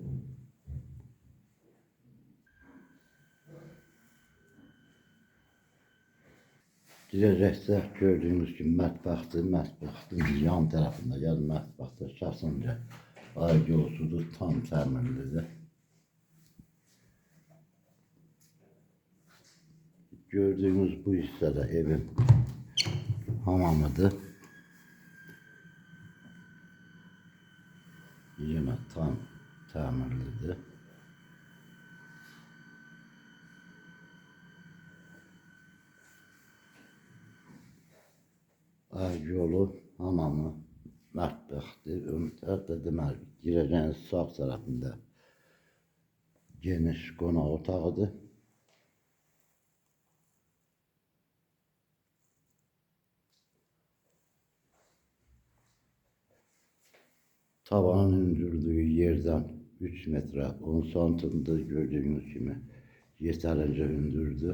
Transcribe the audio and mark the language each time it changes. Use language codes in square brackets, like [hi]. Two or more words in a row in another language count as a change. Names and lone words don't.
[tr] Girecekte gördüğünüz gibi [az] mətbəxtin yan tarafında, yani mətbəxtə şahsınca ayrı yolsudur, tam təmirlidir. Gördüğünüz bu hissədə evin hamamıdır. Yine tam təmirlidir. Yolu, hamamı, mətbəxti, ön tərəfdə deməli girəcəyiniz sağ tərəfində geniş qonaq otağıdır. Tavanın hündürlüğü yerden 3 metre 10 santimdir. [tr] Gördüğünüz gibi yeterince hündürdür.